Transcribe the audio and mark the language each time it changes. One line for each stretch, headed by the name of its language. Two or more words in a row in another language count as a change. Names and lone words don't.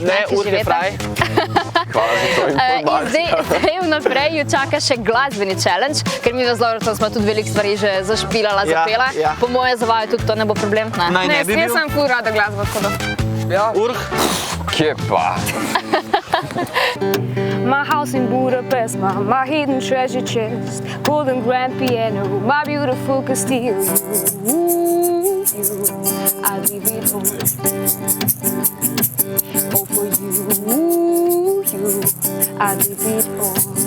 Slovenian: Ne, Urh je fraj. Hvala za to informacijo. Zdaj vnaprej ju čaka še glasbeni challenge, ker mi v Lovrotom smo tudi veliko stvari že zašpilala, zapela. Po moje za vaju tudi to ne bo problem. Ne, jaz sem ful rada glasbo, tako da. Urh? Kje pa?
English: My house in Budapest, my hidden treasure chest, golden grand piano, my beautiful Castile. You, I'd leave it all. Oh, for you, I'd leave it all.